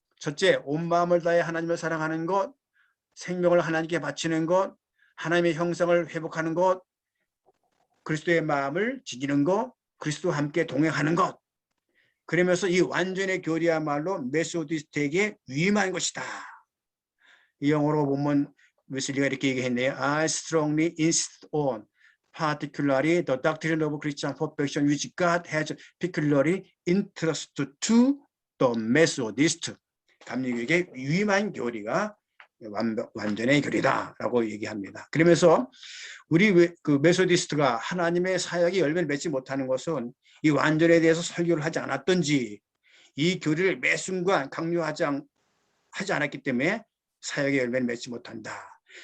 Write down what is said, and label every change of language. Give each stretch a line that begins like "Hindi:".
Korean: 첫째, 온 마음을 다해 하나님을 사랑하는 것, 생명을 하나님께 바치는 것, 하나님의 형상을 회복하는 것, 그리스도의 마음을 지키는 것, 그리스도와 함께 동행하는 것. 그러면서 이 완전의 교리야말로 메소디스트에게 위임한 것이다. 이 영어로 보면 웨슬리가 이렇게 얘기했네요.
English: I strongly insist on particularly the doctrine of Christian perfection which God has peculiarly entrusted to the Methodist.
Korean: 감리교에게 위임한 교리가 완전의 교리다라고 얘기합니다. 그러면서 우리 그 메소디스트가 하나님의 사역이 열매를 맺지 못하는 것은 이 완전에 대해서 설교를 하지 않았던지 이 교리를 매 순간 강요하지 않았기 때문에 사역의 열매를 맺지 못한다.